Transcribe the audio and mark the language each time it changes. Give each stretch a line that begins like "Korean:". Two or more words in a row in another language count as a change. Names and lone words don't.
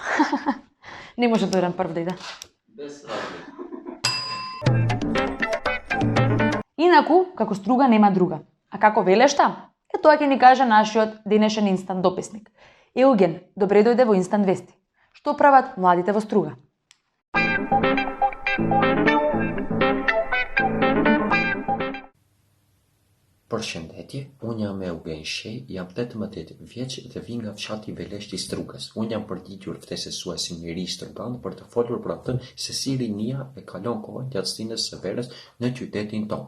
Macedonian: Не може Дојран прв да иде. Без разлика. Инаку, како Струга нема друга. А како Велешта? Тоа ќе ни каже нашиот денешен инстант дописник. Еуген, добре дојде во Инстант вести. Што прават младите во Струга?
Albanian: Përshëndetje, unë jam Eugen Shej, jam 18 vjeç dhe vi nga fshati Veleshti i Strugës. Unë jam përgjigjur ftesësuesin i ri strugan për të folur për atë se si rinia e kalon kohën gjatë stinës së verës në qytetin ton.